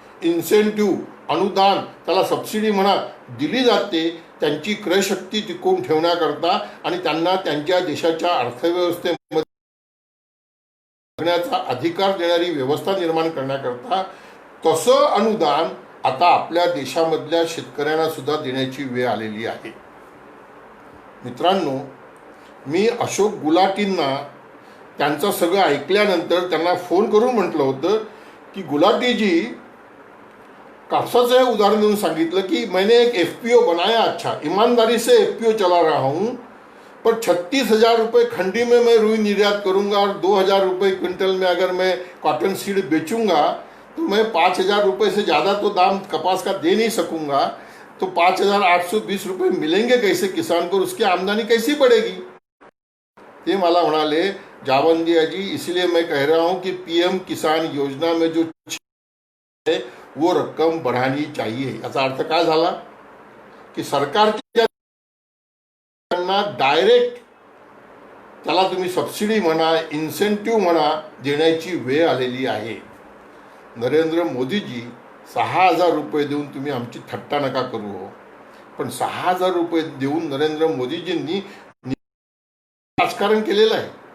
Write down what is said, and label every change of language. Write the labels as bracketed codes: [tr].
[mr] Incentive, अनुदान, त्याला subsidy म्हणा, दिली जाते त्यांची क्रयशक्ती टिकवून ठेवण्याकरता आणि त्यांना त्यांच्या देशाच्या अर्थव्यवस्थेमध्ये जगण्याचा अधिकार देणारी व्यवस्था निर्माण करण्याकरता तसं अनुदान आता आपल्या देशामधल्या शेतकऱ्यांना सुद्धा देण्याची वेळ आलेली आहे. मित्रांनो, मी अशोक गुलाटींना त्यांचं सगळं ऐकल्यानंतर त्यांना फोन करून म्हटलं होतं की गुलाटीजी, कापसाचं हे उदाहरण देऊन सांगितलं की [hi] मैंने एक FPO बनाया, अच्छा ईमानदारी से FPO चला रहा हूँ, पर 36,000 रुपये खंडी में मैं रुई निर्यात करूंगा और 2,000 रुपये क्विंटल में अगर मैं कॉटन सीड बेचूंगा तो मैं 5,000 रुपये से ज़्यादा तो दाम कपास का दे नहीं सकूंगा, तो 5,820 रुपये मिलेंगे कैसे किसान को, उसकी आमदनी कैसी बढ़ेगी. [mr] ते मला म्हणाले, [hi] जावंदिया जी, इसलिए मैं कह रहा हूं कि PM किसान योजना में जो है वो रक्कम बढ़ानी चाहिए. [mr] याचा अर्थ काय झाला की सरकारच्या डायरेक्ट त्याला तुम्ही सबसिडी म्हणा, इन्सेंटिव्ह म्हणा, देण्याची वेळ आलेली आहे. नरेंद्र मोदीजी, 6,000 रुपये देऊन तुम्ही आमची थट्टा नका करू हो, पण 6,000 रुपये देऊन नरेंद्र मोदीजींनी राजकारण केलेलं आहे.